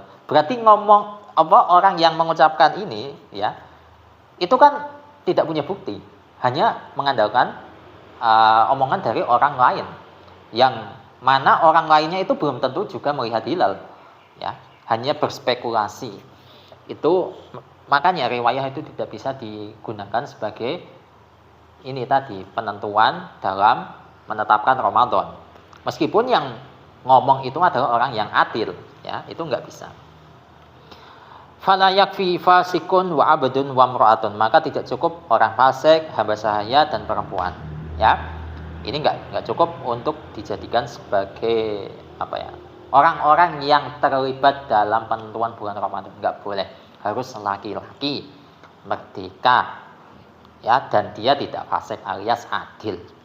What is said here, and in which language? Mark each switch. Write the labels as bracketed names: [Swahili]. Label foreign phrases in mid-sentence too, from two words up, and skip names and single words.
[Indonesian] Berarti ngomong orang yang mengucapkan ini, ya, itu kan tidak punya bukti, hanya mengandalkan omongan dari orang lain, yang mana orang lainnya itu belum tentu juga melihat hilal, ya, hanya berspekulasi. Itu makanya riwayah itu tidak bisa digunakan sebagai ini tadi penentuan dalam menetapkan Ramadan. Meskipun yang ngomong itu adalah orang yang adil, ya, itu nggak bisa. [Arabic] فلا يكفي فاسق وعبد وامرأة, [Indonesian] maka tidak cukup orang fasik, hamba sahaya dan perempuan, ya. Ini nggak cukup untuk dijadikan sebagai orang-orang yang terlibat dalam penentuan bulan Ramadan, nggak boleh. Harus laki-laki merdeka, ya, dan dia tidak fasik alias adil.